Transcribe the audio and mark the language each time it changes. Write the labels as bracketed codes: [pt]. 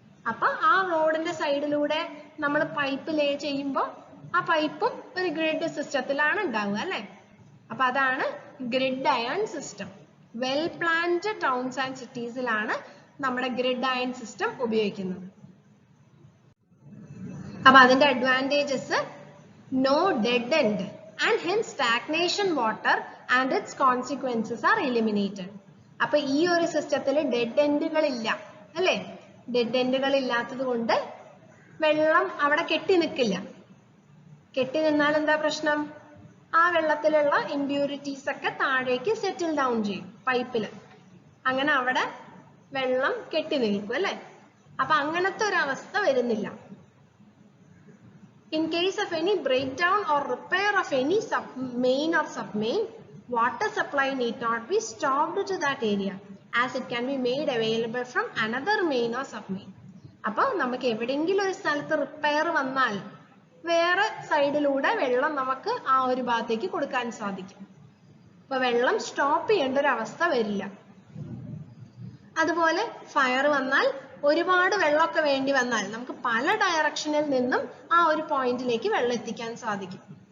[ml] അപ്പൊ ആ റോഡിന്റെ സൈഡിലൂടെ നമ്മൾ പൈപ്പ് ലേ ചെയ്യുമ്പോൾ ആ പൈപ്പും ഒരു ഗ്രിഡ് സിസ്റ്റത്തിലാണ് ഉണ്ടാവുക അല്ലെ. അപ്പൊ അതാണ് grid iron system. [en] well planned towns and [ml] സിറ്റീസിലാണ് നമ്മുടെ ഗ്രിഡ് അയൺ സിസ്റ്റം ഉപയോഗിക്കുന്നത്. അപ്പൊ അതിന്റെ [en] Advantages: no dead end and hence stagnation water and its consequences are eliminated. [ml] അപ്പൊ ഈ ഒരു സിസ്റ്റത്തിൽ ഡെഡ് എൻഡുകൾ ഇല്ല അല്ലെ. ഡെഡ് എൻഡുകൾ ഇല്ലാത്തത് കൊണ്ട് വെള്ളം അവിടെ കെട്ടി നിൽക്കില്ല. കെട്ടി നിന്നാൽ എന്താ പ്രശ്നം? ആ വെള്ളത്തിലുള്ള ഇംപ്യൂരിറ്റീസ് ഒക്കെ താഴേക്ക് സെറ്റിൽ ഡൗൺ ചെയ്യും പൈപ്പിൽ. അങ്ങനെ അവിടെ വെള്ളം കെട്ടി നിൽക്കും അല്ലെ. അപ്പൊ അങ്ങനത്തെ ഒരു അവസ്ഥ വരുന്നില്ല. [en] In case of any breakdown or repair of any main or submain, water supply need not be stopped to that area as it can be made available from another main or submain. [ml] അപ്പോൾ നമുക്ക് എവിടെയെങ്കിലും ഒരു സ്ഥലത്ത് repair വന്നാൽ വേറെ സൈഡിലൂടെ വെള്ളം നമുക്ക് ആ ഒരു ഭാഗത്തേക്ക് കൊടുക്കാൻ സാധിക്കും. അപ്പൊ വെള്ളം സ്റ്റോപ്പ് ചെയ്യേണ്ട ഒരു അവസ്ഥ വരില്ല. അതുപോലെ ഫയർ വന്നാൽ ഒരുപാട് വെള്ളമൊക്കെ വേണ്ടി വന്നാൽ നമുക്ക് പല ഡയറക്ഷനിൽ നിന്നും ആ ഒരു പോയിന്റിലേക്ക് വെള്ളം എത്തിക്കാൻ സാധിക്കും.